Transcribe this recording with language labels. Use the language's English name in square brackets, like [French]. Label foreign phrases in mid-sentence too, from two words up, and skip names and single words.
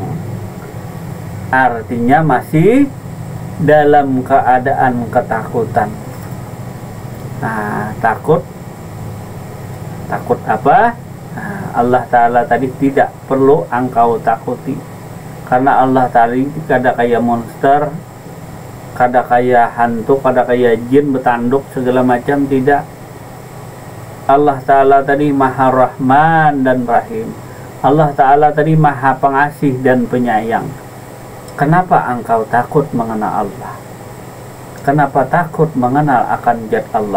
[Indonesian] Artinya masih dalam keadaan ketakutan. Nah, takut apa? Nah, Allah Ta'ala tadi tidak perlu engkau takuti, karena Allah tadi kada kayak monster, kada kayak hantu, kada kayak jin bertanduk segala macam, tidak. Allah Ta'ala tadi Maha Rahman dan Rahim. Allah Ta'ala tadi Maha Pengasih dan Penyayang. Kenapa engkau takut mengenal Allah? Kenapa takut mengenal akan zat Allah?